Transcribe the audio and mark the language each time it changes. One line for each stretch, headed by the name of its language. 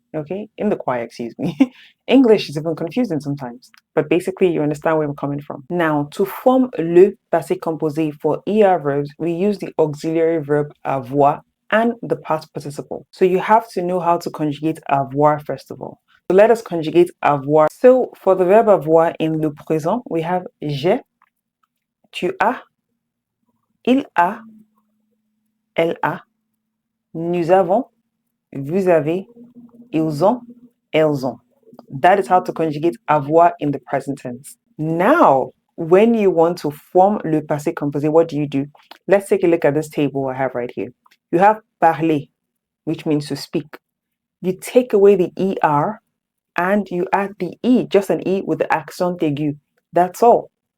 English: Okay, in the choir, excuse me. English is even confusing sometimes, but basically you understand where I'm coming from. Now, to form le passé composé for ER verbs, we use the auxiliary verb avoir and the past participle. So you have to know how to conjugate avoir first of all. So let us conjugate avoir. So for the verb avoir in le présent, we have
French: j'ai, tu as, il a, elle a, nous avons, vous avez, ils ont, elles ont.
English: That is how to conjugate avoir in the present tense. Now, when you want to form le passé composé, what do? Let's take a look at this table I have right here. You have parler, which means to speak. You take away the ER and you add the E, just an E with the accent aigu. That's all.